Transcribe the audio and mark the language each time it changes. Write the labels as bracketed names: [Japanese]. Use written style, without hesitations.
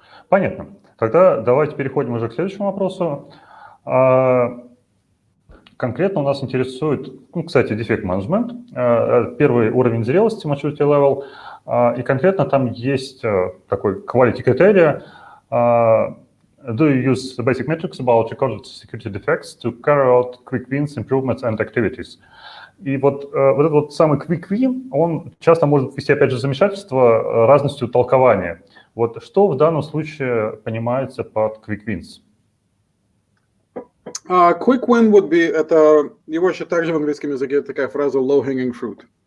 [Russian] Понятно. Тогда давайте переходим уже к следующему вопросу. Конкретно у нас интересует, кстати, Defect Management, первый уровень зрелости, maturity level, и конкретно там есть такой quality criteria. [English] Do you use the basic metrics about recorded security defects to carry out quick wins, improvements and activities? [Russian] И вот этот вот самый quick win, он часто может ввести, опять же, замешательство разностью толкования. Вот что в данном случае понимается под quick wins? [English] Quick win would be, [Russian] это, его еще также в английском языке такая фраза low-hanging fruit.